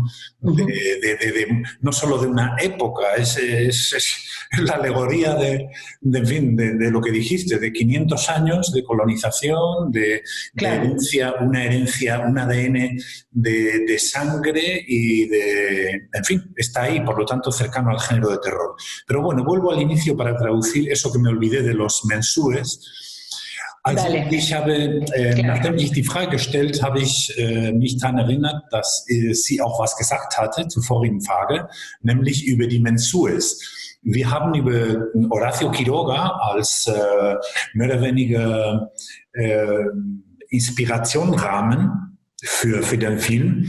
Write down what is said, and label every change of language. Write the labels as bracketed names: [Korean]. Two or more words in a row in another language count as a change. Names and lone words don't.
[Spanish] No solo de una época, es la alegoría de lo que dijiste, de 500 años de colonización, claro, una herencia, un ADN de sangre y en fin, está ahí, por lo tanto, cercano al género de terror. Pero bueno, vuelvo al inicio para traducir eso que me olvidé de los mensúes. [German] Also nachdem ich die Frage gestellt habe, ich mich daran erinnert, dass sie auch was gesagt hatte zur vorigen Frage, nämlich über die Mensues. Wir haben über Horacio Quiroga als mehr oder weniger Inspirationrahmen für den Film.